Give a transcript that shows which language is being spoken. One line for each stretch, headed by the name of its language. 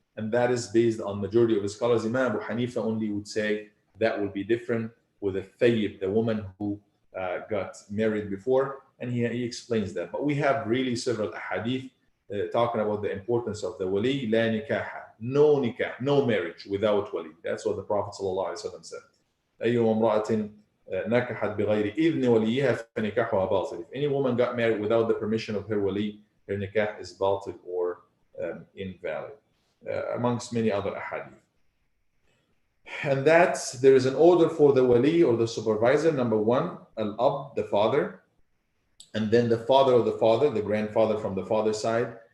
English: And that is based on majority of the scholars. Imam Abu Hanifa only would say that would be different with a thayyib, the woman who got married before, and he explains that. But we have really several ahadith talking about the importance of the wali. La nikaha, no nikah, no marriage without wali. That's what the Prophet ﷺ said.
Arabic: أيما امرأة نكحت بغير إذن وليها فنكاحها باطل.
English: If any woman got married without the permission of her wali, her nikah is batil or invalid, amongst many other ahadith. And that there is an order for the wali or the supervisor. Number one, al-ab, the father, and then the father of the father, the grandfather from the father's side.